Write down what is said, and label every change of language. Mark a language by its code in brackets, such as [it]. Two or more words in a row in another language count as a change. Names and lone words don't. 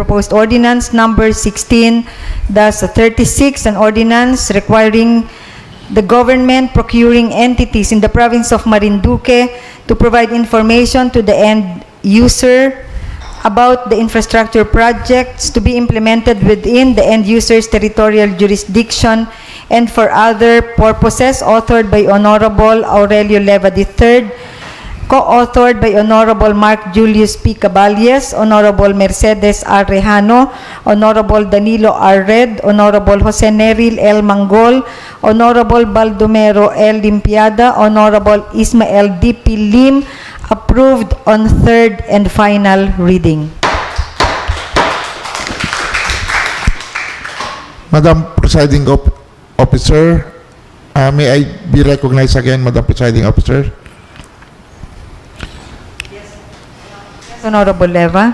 [en] 16-36, an ordinance requiring the government procuring entities in the province of Marinduque to provide information to the end user about the infrastructure projects to be implemented within the end user's territorial jurisdiction and for other purposes, authored by Honorable Aurelio Leva III, co-authored by Honorable Mark Julius P. Caballes, Honorable Mercedes R. Rejano, Honorable Danilo R. Red, Honorable Jose Neril L. Mangol, Honorable Baldomero L. Limpiada, Honorable Ismael D. P. Lim, approved on third and final reading. Madam Presiding Officer, may I be recognized again, Madam Presiding Officer? Honorable Leva.